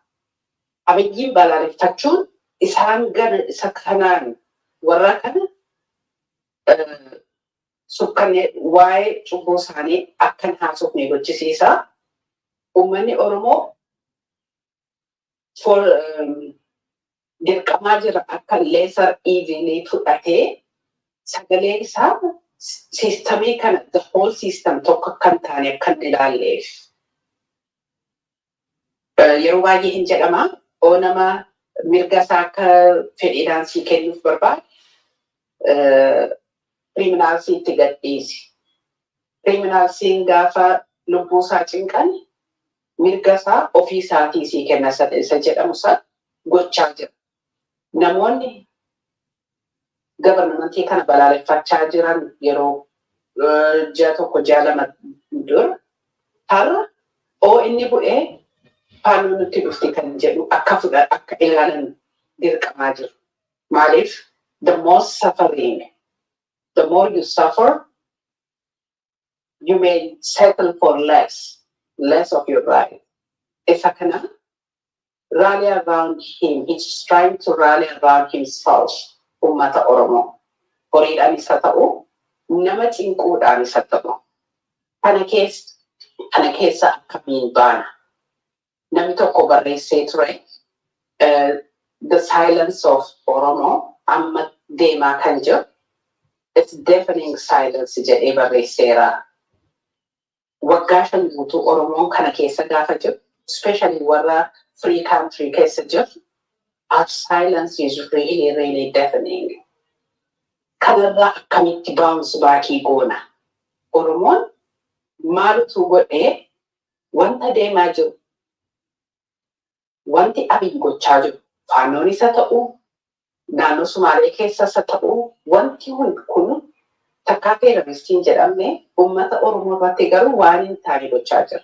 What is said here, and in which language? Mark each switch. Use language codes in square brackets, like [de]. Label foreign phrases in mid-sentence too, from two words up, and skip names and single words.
[om] Abiyyiin balaaleffachuun isaan gara isa kanaan warra kana sukkanne waa'ee cubbuu isaanii akkan haasofne gochisiisaa. Uummanni Oromoo dirqamaa jira akka [en] lesser evilii [om] fudhatee sagalee isaa siistamii kana [en] the whole system [om] tokko kan taane akkan ilaalleef. Yeroo baay'ee hin jedhama oo nama mirga isaa akka fedhiidhaan sii kennuuf barbaade criminalsiitti gadhiisi. Criminalsiin gaafa lubbuu isaa cinqan mirga isaa ofii isaatii sii kenna isa jedhamu isaa gochaa jira. Namoonni governmentii kana balaaleffachaa jiran yeroo ji'a tokko ji'a lama dura har'a oo inni bu'ee faanuu nutti dhufti kan jedhu akka ilaalan dirqamaa jiru. [en] Maaliif the more suffering, the more you suffer, you may settle for less of your right. [om] Isa kana [en] rally around him, he's trying to rally around himself. [om] Ummata Oromoo horiidhaan isa ta'u nama cinquudhaan isa ta'u kana keessa akkamiin baana. Namni tokko barreessee ture [en] the silence of Oromo [om] amma deemaa kan jiru [en] it's deafening silence [om] jedhee barreesseera. Waggaa 5 guutuu Oromoon kana keessa gaafa jiru especially warra [en] free country [om] keessa jiru [en] our silence is really, really deafening. [om] Kanarraa akkamitti [en] bounce backii [om] goona. Oromoon maalutu godhee wanta deemaa jiru. Wanti Abiy gochaa jiru. Faannoon isa ta'uu, naannoo Sumaalee keessa isa ta'uu, wanti kun takkaa terroristiin jedhamne uummata Oromoo irratti garuu waan hin taane gochaa jira.